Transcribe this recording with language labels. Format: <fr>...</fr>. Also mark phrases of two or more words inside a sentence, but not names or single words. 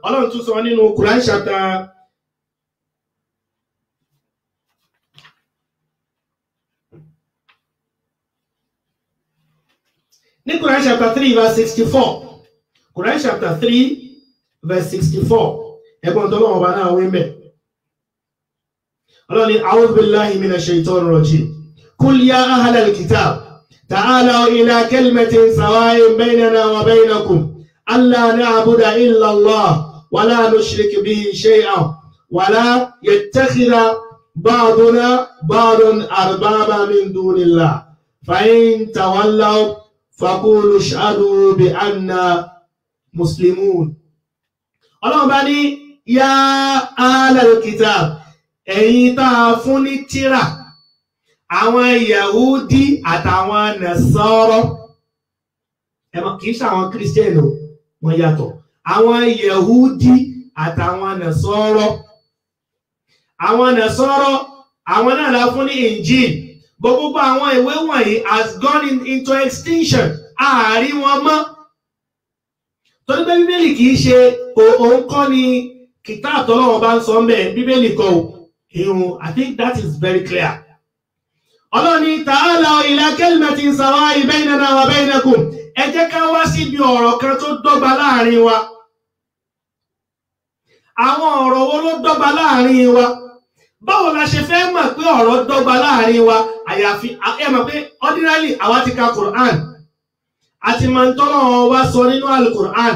<yo>Ọlọ́run tún sọ nínú</yo> <en>Quran chapter Quran chapter 3 verse 64. Quran chapter 3 verse 64.</en> <yo>Ẹgbọ́n tó lọ́wọ́ bá náà wí mẹ́. Ọlọ́run ní</yo> <ar>أعوذ بالله من الشيطان الرجيم. قل يا أهل الكتاب تعالوا إلى كلمة سواء بيننا وبينكم ألا نعبد إلا الله ولا نشرك به شيئا ولا يتخذ بعضنا بعضا أربابا من دون الله فإن تولوا فقولوا اشهدوا بأننا مسلمون.</ar> <yo>Ọlọ́run bá ní</yo> <ar>يا أهل الكتاب</ar> <yo>ẹ̀yin tá a fún ní tírà àwọn Yahudi àtàwọn Nasara kì í ṣe àwọn Christian o wọ́n yàtọ̀. Àwọn Yehudi àtàwọn Nasara. Àwọn Nasara, àwọn náà la fún ní Injil. Gbogbo àwọn ìwé wọ̀nyí</yo> <en>has gone into extinction.</en> <yo>Ààrí wọn mọ́. Torí pé Bíbélì kìí ṣe òun kọ́ ni kìtà t'Ọlọ́run bá ń sọ mẹ́. Bíbélì kọ́ ìhun.</yo> <en>I think that is very clear.</en> <yo>Ọlọ́run ní</yo> <ar>تعالوا إلى كلمة سواء بيننا وبينكم.</ar> <yo>Ẹ jẹ́ ká wá síbi ọ̀rọ̀ kan tó dọ́gba láàrin wa. Àwọn ọ̀rọ̀ wo ló dọ́gba láàrin wa? Báwo la ṣe fẹ́ mọ̀ pé ọ̀rọ̀ dọ́gba láàrin wa? Àyàfi ẹ mọ̀ pé ordinarily àwa ti ka Quran. Àti máa ń t'Ọlọ́run wá sọ nínú Al-Quran.</yo>